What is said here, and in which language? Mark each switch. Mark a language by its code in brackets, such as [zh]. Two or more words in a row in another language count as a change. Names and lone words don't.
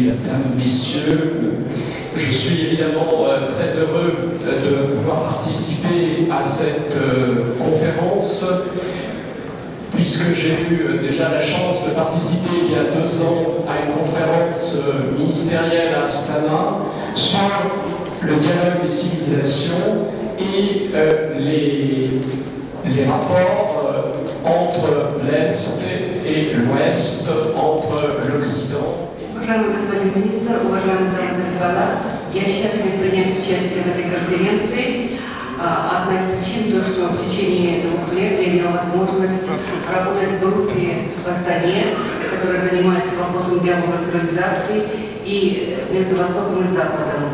[fr] Mesdames, Messieurs, je suis évidemment très heureux de pouvoir participer à cette conférence, puisque j'ai eu déjà la chance de participer il y a 2 ans à une conférence ministérielle à Astana sur le dialogue des civilisations et les rapports entre l'Est et l'Ouest, entre l'Occident. [ru] Уважаемый господин министр, уважаемые дамы и господа, я счастлив принять участие в этой конференции. Одна из причин то, что в течение 2 лет я имела возможность работать в группе в Астане, которая занимается вопросом диалога цивилизаций и между Востоком и Западом.